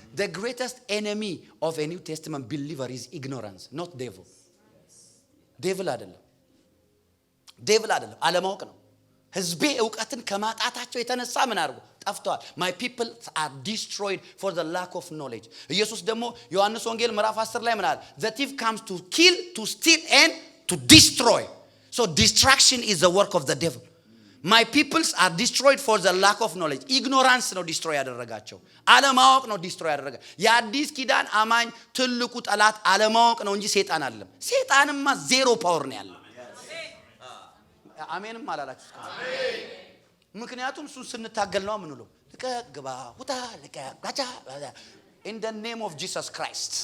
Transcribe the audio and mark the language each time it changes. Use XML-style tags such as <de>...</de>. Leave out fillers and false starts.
<en>The greatest enemy of a New Testament believer is ignorance, not devil.</en> <am>devil አይደለም አለማወቅ ነው። ህዝቤ ዕውቀትን ከማጣታቸው የተነሳ ምን አድርጎ ጠፍተዋል።</am> <en>My people are destroyed for the lack of knowledge.</en> <am>ኢየሱስ ደግሞ ዮሐንስ ወንጌል ምዕራፍ 10 ላይ ምን አለ?</am> <en>The thief comes to kill, to steal and to destroy. So destruction is the work of the devil. My peoples are destroyed for the lack of knowledge.</en> <am>Ignorance ነው ዲስትሮይ ያደረጋቸው። አለማወቅ ነው ዲስትሮይ ያደረጋ። የአዲስ ኪዳን አማኝ ትልቁ ጠላት አለማወቅ ነው እንጂ ሰይጣን አይደለም። ሰይጣንማ ዜሮ ፓወር ነው ያለው። አሜንም አላላችሁ? አሜን። ምክንያቱም እሱን ስንታገል ነው ምንለው። ለቀግባ ሁታ ለቀጋቻ</am> <en>in the name of Jesus Christ.</en>